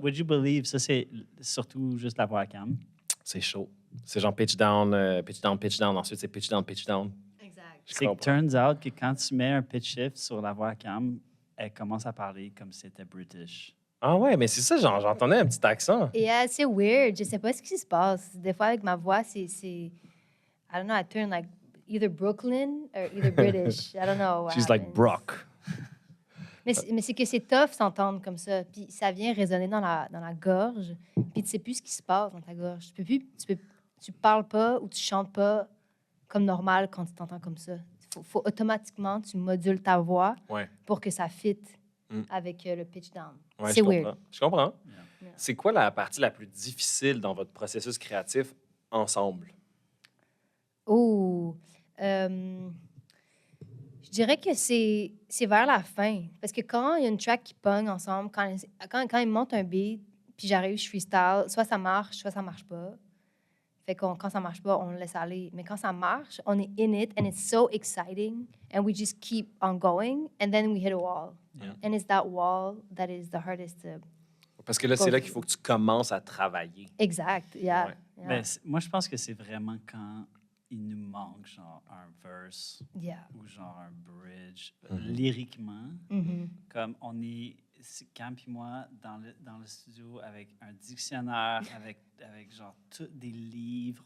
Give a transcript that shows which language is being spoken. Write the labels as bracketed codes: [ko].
[en] Would you believe, [fr] ça, c'est surtout juste la voix à Cam. C'est chaud. C'est genre pitch down, pitch down, pitch down. Ensuite, c'est pitch down, pitch down. Exact. Je C'est que comprends. [en] turns out [fr] que quand tu mets un pitch shift sur la voix à Cam, elle commence à parler comme si c'était British. Ah ouais, mais c'est ça, genre, j'entendais un petit accent. Et c'est weird. Je sais pas ce qui se passe. Des fois, avec ma voix, c'est [en] I don't know, I turn like either Brooklyn or either British. I don't know. what She's like happens. Brock. [fr] Mais c'est que c'est tough s'entendre comme ça. Puis ça vient résonner dans la gorge. Puis tu sais plus ce qui se passe dans ta gorge. Tu parles pas ou tu chantes pas comme normal quand tu t'entends comme ça. Faut automatiquement, tu modules ta voix Ouais. pour que ça fitte Mm. avec le pitch down. Ouais, C'est je weird. comprends. Je comprends. [en] Yeah. [fr] C'est quoi la partie la plus difficile dans votre processus créatif ensemble? Oh, je dirais que c'est vers la fin. Parce que quand il y a une track qui pogne ensemble, quand ils montent un beat, puis j'arrive, je freestyle, soit ça marche pas. Fait que quand ça marche pas, on le laisse aller. Mais quand ça marche, on est [en] in it, and it's so exciting, and we just keep on going, and then we hit a wall. Yeah. And it's that wall that is the hardest to... [fr] Parce que là, c'est là qu'il faut que tu commences à travailler. Exact, yeah. Ouais. [en] Yeah. [fr] Ben, moi, je pense que c'est vraiment quand il nous manque genre un verse [en] Yeah. [fr] ou genre un bridge Mhm. lyriquement. Mhm. Comme on est, Cam puis moi, dans le studio avec un dictionnaire, avec genre tous des livres.